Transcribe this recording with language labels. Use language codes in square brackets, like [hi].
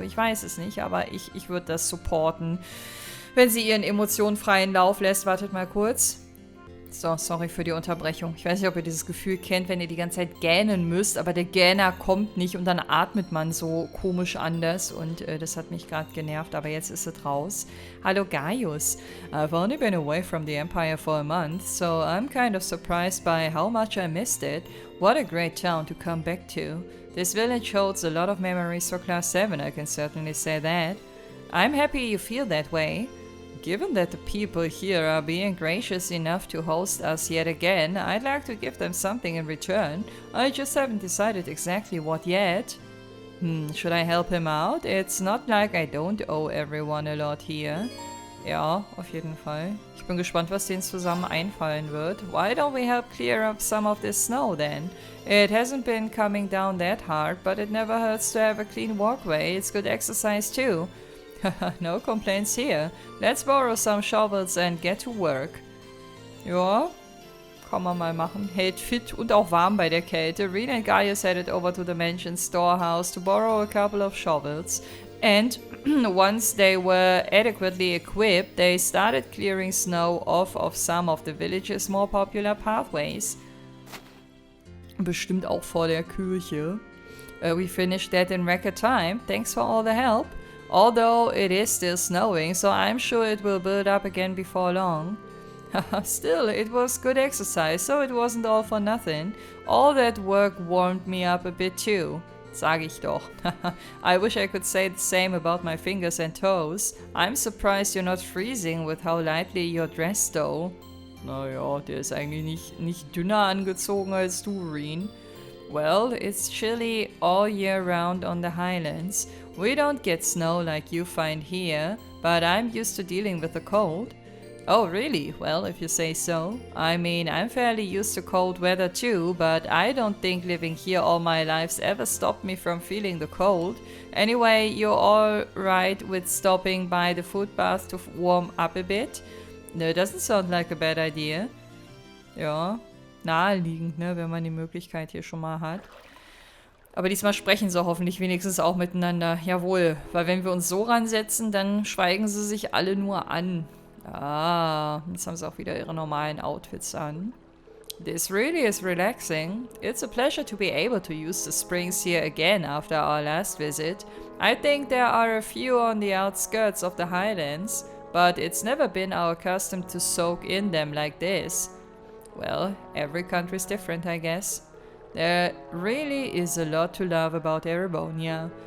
[de] Ich weiß es nicht, aber ich würde das supporten, wenn sie ihren Emotionen freien Lauf lässt. Wartet mal kurz. So, sorry für die Unterbrechung. Ich weiß nicht, ob ihr dieses Gefühl kennt, wenn ihr die ganze Zeit gähnen müsst, aber der Gähner kommt nicht und dann atmet man so komisch anders und das hat mich gerade genervt, aber jetzt ist es raus. Hallo Gaius. [en] I've only been away from the Empire for a month, so I'm kind of surprised by how much I missed it. What a great town to come back to. This village holds a lot of memories for Class 7, I can certainly say that. I'm happy you feel that way. Given that the people here are being gracious enough to host us yet again, I'd like to give them something in return. I just haven't decided exactly what yet. Should I help him out? It's not like I don't owe everyone a lot here. [de] Ja, auf jeden Fall. Ich bin gespannt, was denen zusammen einfallen wird. [en] Why don't we help clear up some of this snow then? It hasn't been coming down that hard, but it never hurts to have a clean walkway. It's good exercise too. No complaints here. Let's borrow some shovels and get to work. [de] Ja, kann man mal machen. Hält fit und auch warm bei der Kälte. [en] Reen and Gaius headed over to the mansion's storehouse to borrow a couple of shovels. And once they were adequately equipped, they started clearing snow off of some of the village's more popular pathways. [de] Bestimmt auch vor der Kirche. [en] We finished that in record time. Thanks for all the help. Although it is still snowing, so I'm sure it will build up again before long. Still, it was good exercise, so it wasn't all for nothing. All that work warmed me up a bit too. [de] Sag ich doch. [en] I wish I could say the same about my fingers and toes. I'm surprised you're not freezing with how lightly you're dressed though. [de] Naja, der ist eigentlich nicht dünner angezogen als du, Reen. [en] Well, it's chilly all year round on the highlands. We don't get snow like you find here, but I'm used to dealing with the cold. Oh, really? Well, if you say so. I mean, I'm fairly used to cold weather too, but I don't think living here all my life's ever stopped me from feeling the cold. Anyway, you're all right with stopping by the foot bath to warm up a bit? No, doesn't sound like a bad idea. [de] Ja, naheliegend, ne, wenn man die Möglichkeit hier schon mal hat. Aber diesmal sprechen sie hoffentlich wenigstens auch miteinander. Jawohl, weil wenn wir uns so ransetzen, dann schweigen sie sich alle nur an. Ah, jetzt haben sie auch wieder ihre normalen Outfits an. [en] This really is relaxing. It's a pleasure to be able to use the springs here again after our last visit. I think there are a few on the outskirts of the highlands, but it's never been our custom to soak in them like this. Well, every country's different, I guess. There really is a lot to love about Erebonia.